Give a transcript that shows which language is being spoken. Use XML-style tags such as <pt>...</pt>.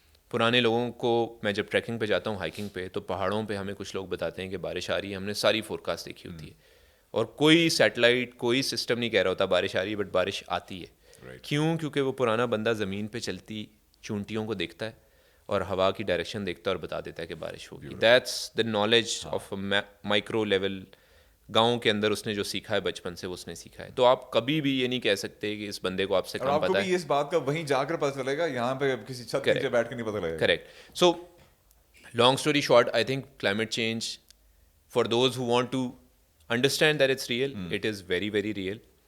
<ur>پرانے لوگوں کو, میں جب ٹریکنگ پہ جاتا ہوں, ہائکنگ پہ, تو پہاڑوں پہ ہمیں کچھ لوگ بتاتے ہیں کہ بارش آ رہی ہے, ہم نے ساری فور کاسٹ دیکھی ہوتی ہے, اور کوئی سیٹلائٹ کوئی سسٹم نہیں کہہ رہا ہوتا بارش آ رہی ہے، بٹ بارش آتی ہے. کیوں؟ کیونکہ وہ پرانا بندہ زمین پہ چلتی چونٹیوں کو دیکھتا ہے اور ہوا کی ڈائریکشن دیکھتا ہے اور بتا دیتا ہے کہ بارش ہوگی.</ur> <en>That's the knowledge of micro level.</en> <ur>گاؤں کے اندر اس نے جو سیکھا ہے بچپن سے وہ اس نے سیکھا ہے. تو آپ کبھی بھی یہ نہیں کہہ ستے کہ اس بندے کو آپ سے اور کم آپ کو پتہ ہے. بھی اس بات کا وہیں جا کر پتہ چلے گا، یہاں پہ کسی چھت نیچے بیٹھ کے نہیں پتہ لگے گا.</ur> <en>Correct. So long story short, I think climate change for those who want to understand that it's real, it is very very real.</en>